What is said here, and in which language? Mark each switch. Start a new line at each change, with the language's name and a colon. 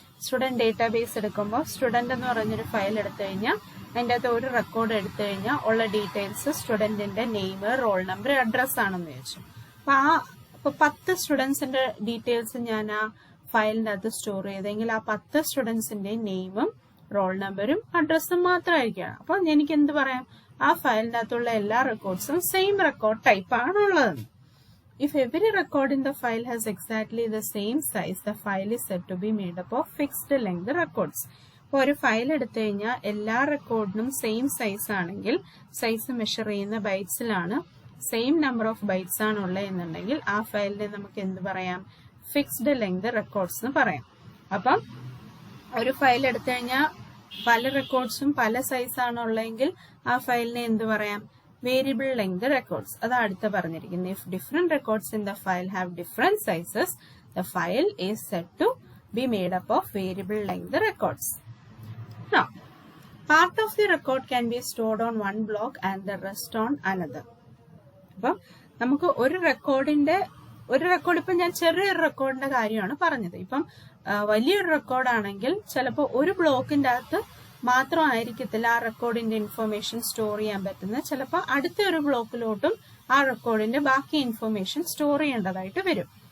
Malayalam: Student database എടുക്കുമ്പോൾ student എന്ന് പറഞ്ഞൊരു ഫയൽ എടുത്തു കഴിഞ്ഞാൽ അതിൻ്റെ അകത്ത് ഒരു റെക്കോർഡ് എടുത്തു കഴിഞ്ഞാൽ ഉള്ള details സ്റ്റുഡന്റിന്റെ name, roll number, address ആണെന്ന് വെച്ചു. അപ്പൊ 10 സ്റ്റുഡൻസിന്റെ ഡീറ്റെയിൽസ് ഞാൻ ആ ഫയലിന്റെ അകത്ത് സ്റ്റോർ ചെയ്തെങ്കിൽ ആ 10 സ്റ്റുഡൻസിന്റെ നെയിമും റോൾ നമ്പറും അഡ്രസ്സും മാത്രമായിരിക്കണം. അപ്പൊ എനിക്ക് എന്ത് പറയാം, ആ ഫയലിന്റെ അകത്തുള്ള എല്ലാ റെക്കോർഡ്സും സെയിം റെക്കോർഡ് ടൈപ്പ് ആണുള്ളത്.
English: If every record in the file has exactly the same size, the file is said to be made up of fixed length records.
Malayalam: ഇപ്പോൾ ഒരു ഫയൽ എടുത്തു കഴിഞ്ഞാൽ എല്ലാ റെക്കോർഡിനും സെയിം സൈസ് ആണെങ്കിൽ, സൈസ് മെഷർ ചെയ്യുന്ന ബൈറ്റ്സിലാണ്, same number of bytes ആണ് ഉള്ളത് എന്നുണ്ടെങ്കിൽ ആ ഫയലിനെ നമുക്ക് എന്ത് പറയാം, ഫിക്സ്ഡ് ലെങ്ത് റെക്കോർഡ്സ് എന്ന് പറയാം. അപ്പം ഒരു ഫയൽ എടുത്തു കഴിഞ്ഞാൽ പല റെക്കോർഡ്സും പല സൈസ് ആണുള്ളതെങ്കിൽ ആ ഫയലിനെ എന്ത് പറയാം, വേരിയബിൾ ലെങ്ത് റെക്കോർഡ്സ്. അത് അടുത്ത് പറഞ്ഞിരിക്കുന്നത്.
English: If different records in the file have different sizes, the file is said to be made up of variable length records. Now, part of the record can be stored on one block and the rest on another.
Malayalam: അപ്പം നമുക്ക് ഒരു record ഇപ്പം ഞാൻ ചെറിയൊരു റെക്കോർഡിന്റെ കാര്യമാണ് പറഞ്ഞത്. ഇപ്പം വലിയൊരു റെക്കോർഡാണെങ്കിൽ ചിലപ്പോൾ ഒരു ബ്ലോക്കിന്റെ അകത്ത് മാത്രമായിരിക്കത്തില്ല ആ റെക്കോർഡിന്റെ ഇൻഫർമേഷൻ സ്റ്റോർ ചെയ്യാൻ പറ്റുന്നത്. ചിലപ്പോൾ അടുത്ത ഒരു ബ്ലോക്കിലോട്ടും ആ റെക്കോർഡിന്റെ ബാക്കി ഇൻഫർമേഷൻ സ്റ്റോർ ചെയ്യേണ്ടതായിട്ട് വരും.